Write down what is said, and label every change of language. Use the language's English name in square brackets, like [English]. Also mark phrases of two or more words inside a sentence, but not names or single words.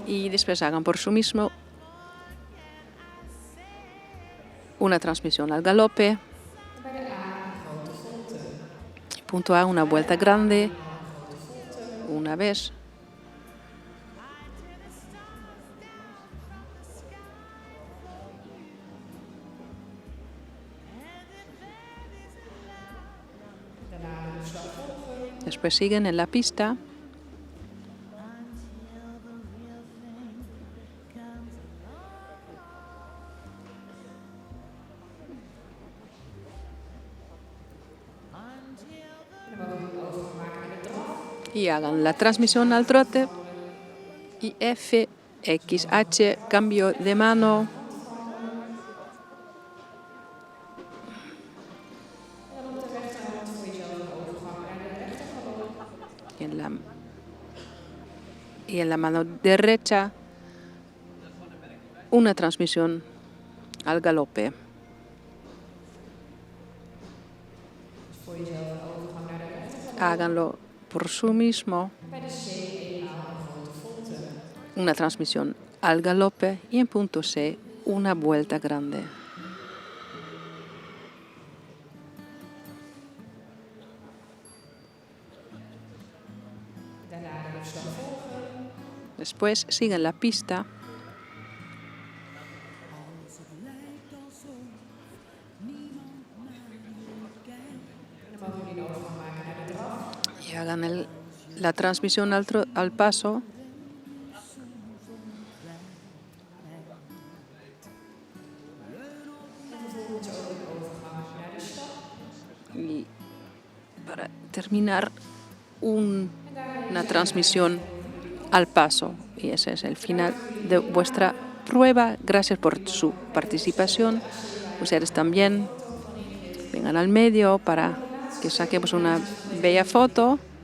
[Spanish] Y después hagan por su mismo una transmisión al galope. [Dutch] En bij de A een grote volte. [Spanish] Punto A, una vuelta grande, [Dutch] Een grote volte. [Spanish] una vez. [Dutch] Daarna de slag volgen. [Spanish] Después siguen en la pista. [Dutch] En dan mogen jullie een overgang maken naar de draf. [Spanish] Y hagan la transmisión al trote. Y F, X, H, cambio de mano. [Dutch] En dan op de rechterhand voor jezelf een overgang naar de rechtergalop. [Spanish] Y en la mano derecha una transmisión al galope. [Dutch] Dus voor jezelf een overgang naar de rechtergalop. [Spanish] Háganlo por su mismo. [Dutch] Bij de C eenmaal een grote volte. [Spanish] Una transmisión al galope y en punto C una vuelta grande. [Dutch] Daarna de slag volgen. [Spanish] Después siguen la pista. [Dutch] En dan mogen jullie een overgang maken naar de draf. [Spanish] Y hagan la transmisión al paso. [Dutch] En vervolgens ook een overgang naar de stap. [Spanish] Y para terminar una transmisión al paso. Y ese es el final de vuestra prueba. Gracias por su participación. Ustedes también vengan al medio para que saquemos una bella foto.